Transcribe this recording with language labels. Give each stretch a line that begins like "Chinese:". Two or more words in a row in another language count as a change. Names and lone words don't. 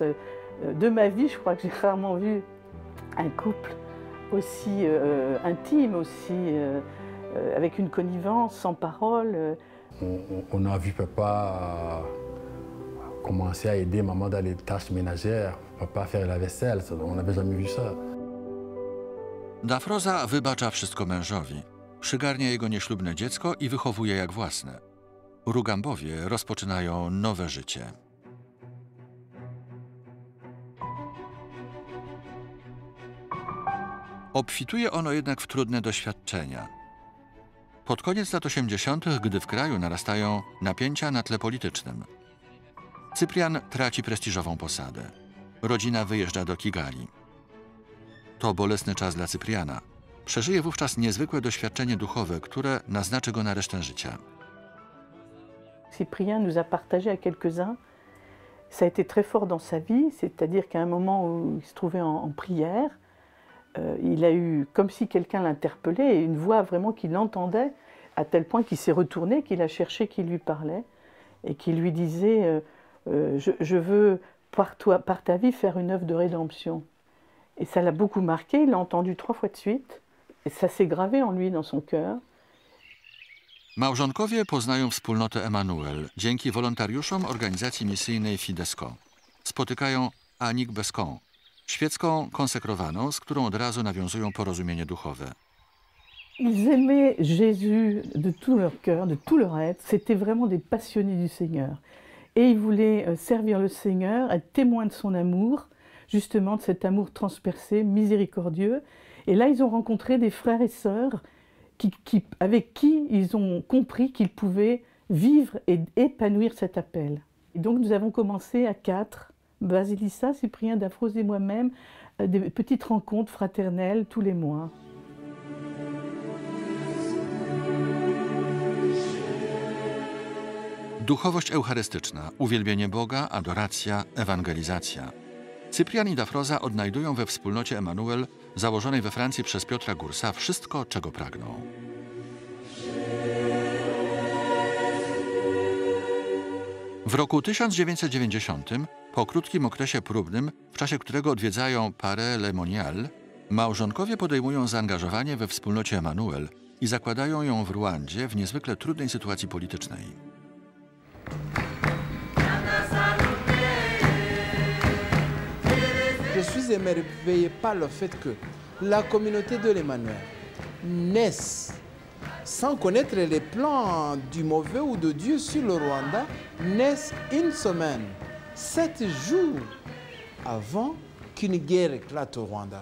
French: De ma vie, je crois que j'ai rarement vu un couple aussi intime, aussi avec une connivence, sans parole. On a vu papa commencer à aider maman dans les tâches ménagères, papa faire la vaisselle, on n'avait jamais vu ça.
Polish: Dafroza wybacza wszystko mężowi, przygarnia jego nieślubne dziecko i wychowuje jak własne. Rugambowie rozpoczynają nowe życie. Obfituje ono jednak w trudne doświadczenia. Pod koniec lat 80., gdy w kraju narastają napięcia na tle politycznym, Cyprian traci prestiżową posadę. Rodzina wyjeżdża do Kigali. To bolesny czas dla Cypriana. Przeżyje wówczas niezwykłe doświadczenie duchowe, które naznaczy go na resztę życia.
French: Cyprien nous a partagé à quelques-uns. Ça a été très fort dans sa vie, c'est-à-dire qu'à un moment où il se trouvait en prière, il a eu comme si quelqu'un l'interpellait et une voix vraiment qu'il entendait, à tel point qu'il s'est retourné, qu'il a cherché qui lui parlait et qui lui disait je veux par ta vie faire une œuvre de rédemption. Et ça l'a beaucoup marqué, il l'a entendu 3 fois de suite et ça s'est gravé en lui, dans son cœur.
Polish: Małżonkowie poznają wspólnotę Emmanuel dzięki wolontariuszom organizacji misyjnej Fidesco. Spotykają Annick Bescon, świecką konsekrowaną, z którą od razu nawiązują porozumienie duchowe.
French: Ils aimaient Jésus de tout leur cœur, de tout leur être. C'était vraiment des passionnés du Seigneur. Et ils voulaient servir le Seigneur, être témoins de son amour, justement de cet amour transpercé, miséricordieux. Et là, ils ont rencontré des frères et sœurs avec qui ils ont compris qu'ils pouvaient vivre et épanouir cet appel. Et donc nous avons commencé à 4, Basilissa, Cyprien, Dafroze et moi-même, des petites rencontres fraternelles tous les mois.
Polish: Duchowość eucharystyczna, uwielbienie Boga, adoracja, ewangelizacja. Cyprian i Dafroza odnajdują we wspólnocie Emmanuel, założonej we Francji przez Piotra Gursa, wszystko, czego pragną. W roku 1990, po krótkim okresie próbnym, w czasie którego odwiedzają Paré Le Monial, małżonkowie podejmują zaangażowanie we wspólnocie Emmanuel i zakładają ją w Rwandzie w niezwykle trudnej sytuacji politycznej.
French: Je suis émerveillé par le fait que la communauté de l'Emmanuel naisse sans connaître les plans du mauvais ou de Dieu sur le Rwanda, naissent une semaine, 7 jours avant qu'une guerre éclate au Rwanda.